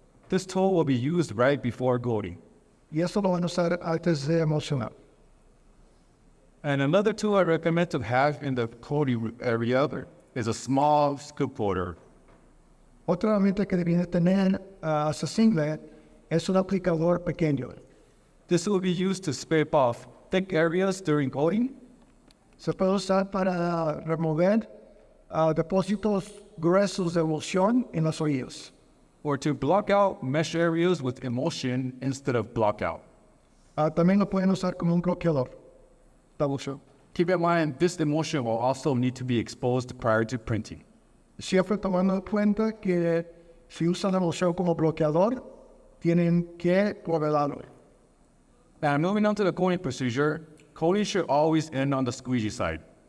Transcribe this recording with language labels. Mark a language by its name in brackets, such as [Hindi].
[English] This tool will be used right before coating. [Spanish] Y eso lo van a usar antes de emulsionar. [English] And another tool I recommend to have in the coating area is a small scoop holder. [Spanish] Otra herramienta que debería tener accesible es un aplicador pequeño. [English] This will be used to scrape off thick areas during coating. [Spanish] Se puede usar para remover depósitos gruesos de emulsión en las orillas. [English] Or to block out mesh areas with emulsion instead of block out. [Spanish] También lo pueden usar como un bloqueador. [English] Keep in mind, this emulsion will also need to be exposed prior to printing. [Spanish] Siempre tomando en cuenta que si usan la emulsión como bloqueador, tienen que revelarlo. [English] Now, moving on to the coating procedure, coating should always end on the squeegee side.